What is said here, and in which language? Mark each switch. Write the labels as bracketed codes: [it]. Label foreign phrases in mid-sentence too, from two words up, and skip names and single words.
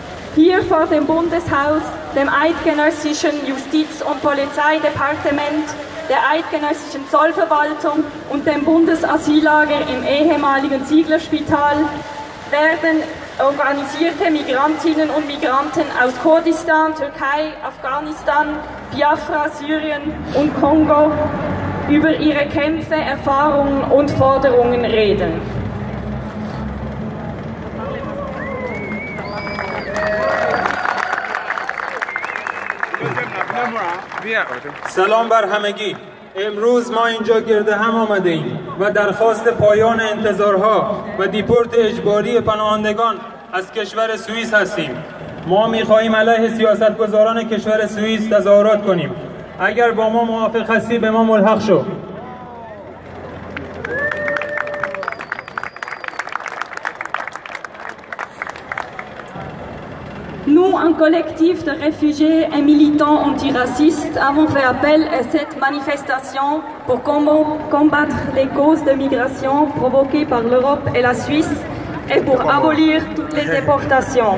[de] Hier vor dem Bundeshaus, dem eidgenössischen Justiz- und Polizeidepartement, der eidgenössischen Zollverwaltung und dem Bundesasyllager im ehemaligen Zieglerspital werden organisierte Migrantinnen und Migranten aus Kurdistan, Türkei, Afghanistan, Biafra, Syrien und Kongo über ihre Kämpfe, Erfahrungen und Forderungen reden. [fa] سلام بر همگی. امروز ما اینجا گرد هم آمده ایم و درخواست پایان انتظارها و دیپورت اجباری پناهندگان از کشور سوئیس هستیم. ما می‌خواهیم علیه سیاستگزاران کشور سوئیس تظاهرات کنیم. اگر با ما موافق هستی به ما ملحق شو. [fr] Nous, un collectif de réfugiés et militants antiracistes, avons fait appel à cette manifestation pour combattre les causes de migration provoquées par l'Europe et la Suisse et pour abolir toutes les déportations.